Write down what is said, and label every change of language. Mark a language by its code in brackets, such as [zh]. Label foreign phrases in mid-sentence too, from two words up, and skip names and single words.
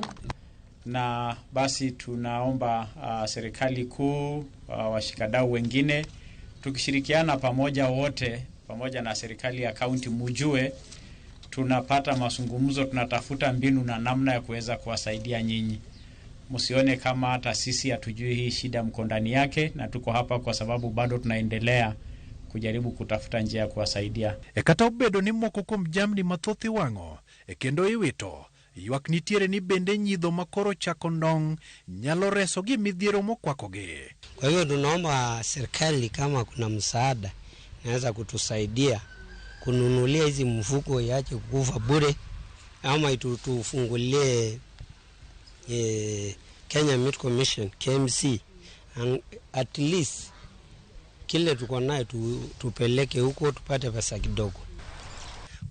[sw] Na basi tunaomba serikali kuu, washikadau wengine, tukishirikiana pamoja wote, pamoja na serikali ya kaunti, mujue tunapata mazungumzo, tunatafuta mbinu na namna ya kuweza kuwasaidia nyinyi. Msione kama hata sisi hatujui hii shida mko ndani yake, na tuko hapa kwa sababu bado tunaendelea kujaribu kutafuta njia ya kuwasaidia. [luo] Kata obedo ni moko kuom jamni mathoth iwang'o kendo iwito, ywak nitiere ni bende nyidho makoro chako ndong' nyalo reso gi midhiero mokwakogi. [sw] Kwa hiyo tunaomba serikali kama kuna msaada naweza kutusaidia kununulia hizi mfuko iache kukufa bure, ama tufungulie Kenya Meat Commission KMC, [en] and at least [sw] kile tuko nayo tupeleke huko tupate pesa kidogo.